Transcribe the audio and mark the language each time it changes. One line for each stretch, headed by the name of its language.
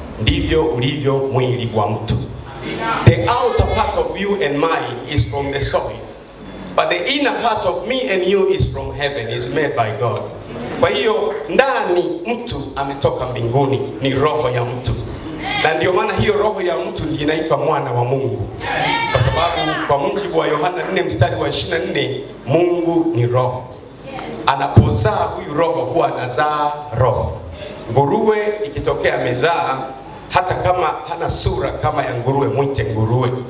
Swahili: Ndivyo ulivyo mwili wa mtu.
English: The outer part of you and mine is from the soil, but the inner part of me and you is from heaven, is made by God.
Swahili: Kwa hiyo ndani mtu ametoka mbinguni, ni roho ya mtu. Na ndio maana hiyo roho ya mtu ndiyo inaitwa mwana wa Mungu. Kwa sababu kwa mujibu wa Yohana 4 mstari wa 24, Mungu ni roho. Anapozaa huyu roho huwa anazaa roho. Nguruwe ikitokea amezaa, hata kama hana sura kama ya nguruwe, mwite nguruwe.